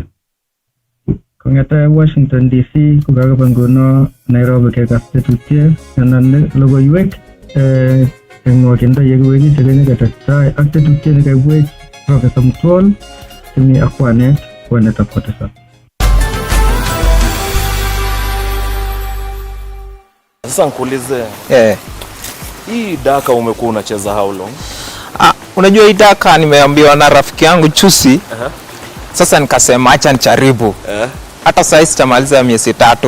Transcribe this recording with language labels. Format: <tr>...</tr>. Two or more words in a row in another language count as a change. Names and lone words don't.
<kln>Kong'ete Washington DC kokakaba nguno Nairobi kekas tetutiet anan logoiwek eng nwokindo yekiwechi chekenya ketestai ak tetutiet nekaibwech Professor Mtwol chemi ak kwanetab kotesak.</kln> <sw>Sasa nikuulize. Hii daka umekuwa unacheza</sw> <en>how long?</en> <sw>Unajua hii daka nimeambiwa na rafiki yangu Chusi. Sasa nikasema acha nijaribu. Hata sasa sitamaliza miezi 3.</sw>